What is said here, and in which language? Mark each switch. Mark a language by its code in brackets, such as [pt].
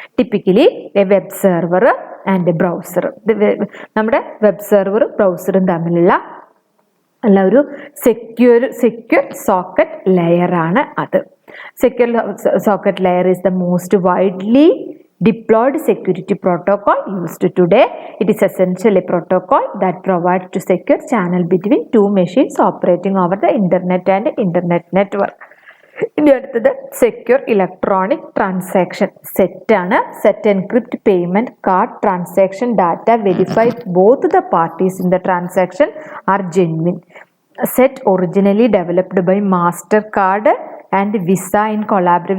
[en] Typically a web server and browser. [ml] നമ്മുടെ web സെർവറും ബ്രൗസറും തമ്മിലുള്ള ഒരു സെക്യൂർ സോക്കറ്റ് ലെയർ ആണ് അത്. [en] Secure socket layer is the most widely deployed security protocol used today. It is essentially a protocol that provides to secure channel between 2 machines operating over the internet and internet network. [ml] ഇനി അടുത്തത് secure electronic transaction set ആണ്. [en] SET encrypt payment card transaction data verify both the parties in the transaction are genuine. SET originally developed by Mastercard and Visa in collaboration.